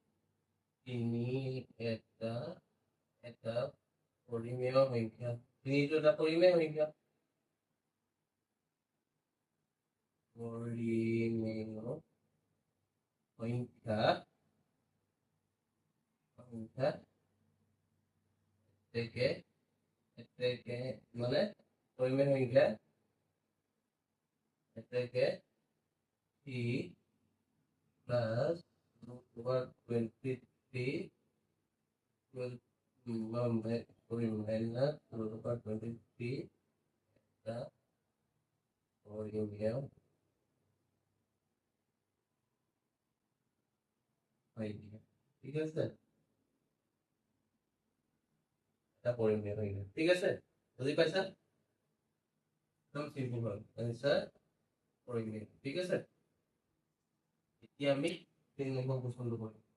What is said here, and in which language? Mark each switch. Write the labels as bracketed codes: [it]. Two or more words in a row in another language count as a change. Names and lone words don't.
[as] 3 এটা পৰিমেয় সংখ্যা 3টো এটা পৰিমেয় সংখ্যা এতেকে মানে পৰিমেয় সংখ্যা এতেকে 3 প্লাস 2/23 minus 2/23 এটা পরিমেয় সংখ্যা ঠিক আছে এটা পরিমেয় সংখ্যা ঠিক আছে বুঝি পাইছা একদম সিম্পল হয় आंसर পরিমেয় ঠিক আছে এতিয়া আমি 3 নম্বৰ কোশ্চনটো কৰিম